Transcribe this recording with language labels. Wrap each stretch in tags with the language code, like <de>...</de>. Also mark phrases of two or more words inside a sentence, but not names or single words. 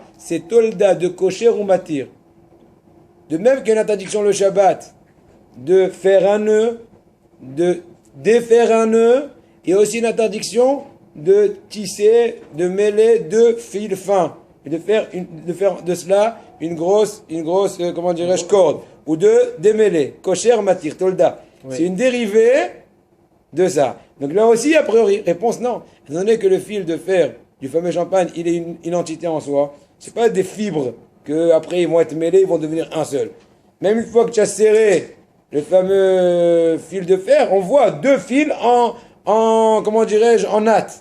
<fr>C'est tolda de kosher ou matir. De même qu'il y a une interdiction le Shabbat de faire un nœud, de défaire un nœud, il y a aussi une interdiction de tisser, de mêler 2 fils fins. Et de faire de cela une grosse comment dirais-je, corde. Ou de démêler.</fr> <he>קושר מתיר, תולדה.</he> <fr>Oui. C'est une dérivée de ça. Donc là aussi, a priori, réponse non. Étant donné que le fil de fer du fameux champagne, il est une entité en soi. C'est pas des fibres que après ils vont être mêlés, ils vont devenir un seul. Même une fois que tu as serré le fameux fil de fer, on voit 2 fils comment dirais-je, en natte.</fr>